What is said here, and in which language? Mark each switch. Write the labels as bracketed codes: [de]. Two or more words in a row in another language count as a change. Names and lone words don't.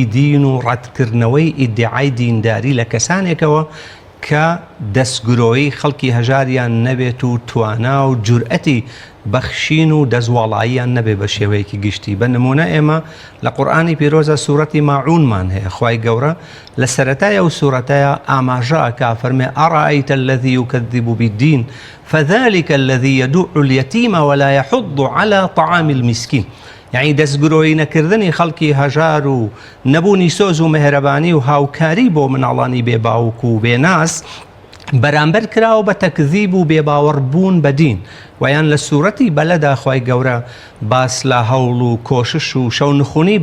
[ckb] دین و ڕەتکردنەوەی ئیدعای دینداری لە کەسانێکەوە کە دەستگرۆی خەڵکی هەژاریان نەبێت و توانا و جورئەتی بەخشین و دەزواڵاییان نەبێ بە شێوەیەکی گشتی بە نمونە ئێمە لە قورئانی پیرۆزە سوورەتی ماعونمان هەیە خوای گەورە لە سەرەتایە و سوورەتەیە ئاماژەکە فەرمێ [ar] ئەڕائەیتە الذی یوکەذیب بالدین فذلك الذي يدع اليتيم ولا يحض على طعام المسكين [ckb] یعنی دەستگرۆی نەکردنی خەڵکی هەژار و نەبوونی سۆز و مهرەبانی و هاوکاری بۆ مناڵانی بێباوک و بێناس بەرامبەر کراوە بە تەکذیب و بێباوەڕبوون بە دین ویان لە سوورەتی بەلەدا خوای گەورە باس لە هەوڵ و کۆشش و شەونخونی